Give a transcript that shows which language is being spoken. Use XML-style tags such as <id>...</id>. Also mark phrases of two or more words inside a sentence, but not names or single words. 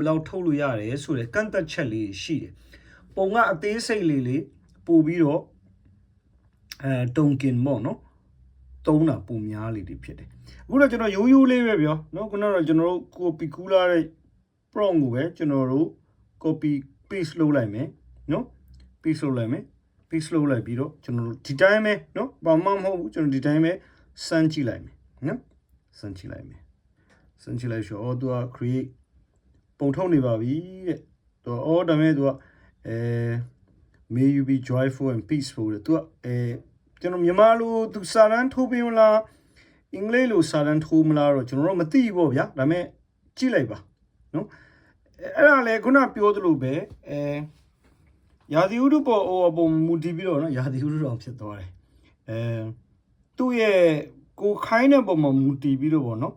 <my>လောက်ထုတ်လို့ရတယ်ဆိုတဲ့ကန့်သက်ချက်လေးရှိတယ်ပုံကအသေးစိတ်လေးပို့ပြီးတော့တုံကင်ပေါ့နော်သုံးတာပုံများလေးတွေဖြစ်တယ်အခုတော့ကျွန်တော်ရိုးရိုးလေးပဲပြောနော်ခုနကတော့ကျွန်တော်တို့ copy ကူးလာတဲ့ prompt ကိုပဲကျွန်တော်တို့</my> <en>copy paste</en> <my>လုပ်လိုက်မယ်နော် paste လုပ်လိုက်မယ် paste လုပ်လိုက်ပြီးတော့ကျွန်တော်တို့ဒီတိုင်းပဲနော်ဘာမှမဟုတ်ဘူးကျွန်တော်ဒီတိုင်းပဲစမ်းကြည့်လိုက်မယ်နော်စမ်းကြည့်လိုက်မယ်စမ်းကြည့်လိုက်ဆိုတော့သူက create ပုံထုတ်နေပါပြီတဲ့သူဒါမဲ့သူက</my> <en>may you be joyful and peaceful</en> <my>တဲ့သူကကျွန်တော်မြန်မာ လိုသူစာတန်းထိုးပေးမလားအင်္ဂလိပ်လိုစာတန်းထိုးမလားတော့ကျွန်တော်တို့မသိဘူးပေါ့ဗျာဒါပေမဲ့ကြည့်လိုက်ပါနော်အဲ့ဒါလေခုနပြောသလိုပဲ ရာသီဥတုပေါ်ပုံမူတည်ပြီးတော့နော်ရာသီဥတုတော်ဖြစ်သွားတယ်သူ့ရဲ့ကိုခိုင်းတဲ့ပုံမှာမူတည်ပြီးတော့ပေါ့နော်</my>